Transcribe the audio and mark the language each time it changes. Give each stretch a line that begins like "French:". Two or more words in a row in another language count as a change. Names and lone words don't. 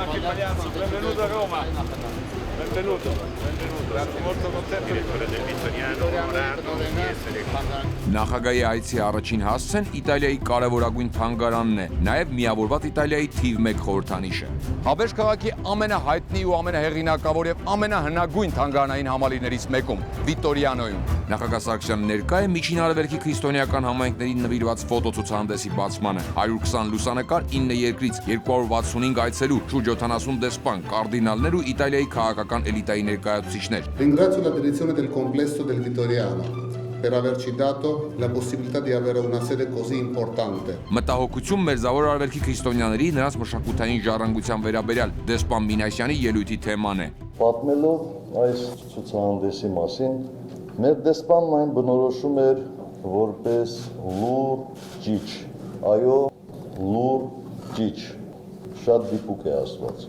Italian: Benvenuto a Roma. Benvenuto. Molto contento di del Vittoriano onorato di essere qui.
Armenian: Նախագահի այցի առաջին հասցեն Իտալիայի կարևորագույն թանգարանն է, նաև միավորված Իտալիայի թիվ 1 խորհրդանիշը։ Աբերժ քաղաքի ամենահայտնի ու ամենահեղինակավոր եւ ամենահնագույն թանգարանային համալիրներից մեկում՝ Վիտորիանոյում։ Նախագահ Սարգսյանը ներկա է Միջին Արևելքի քրիստոնեական համայնքներին նվիրված ֆոտոցուցահանդեսի բացմանը։ 120 լուսանկար 9 երկրից, 265 այցելու, շուրջ 70 դեսպան, կարդինալներ ու Իտալիայի քաղաքական էլիտայի ներկայացուցիչներ։
Italian: Ringrazio la direzione del complesso del Vittoriano per averci dato la possibilità di avere una sede così importante.
Armenian: Մտահոգություն Մերձավոր Արևելքի քրիստոնյաների նրանց մշակութային ժառանգության վերաբերյալ դեսպան Մինասյանի ելույթի թեման է։ Պատմելով այս ցուցահանդեսի մասին, մեր դեսպանն այն բնորոշում էր որպես լուր ճիչ։ Այո, լուր ճիչ։ Շատ դիպուկ է ասված։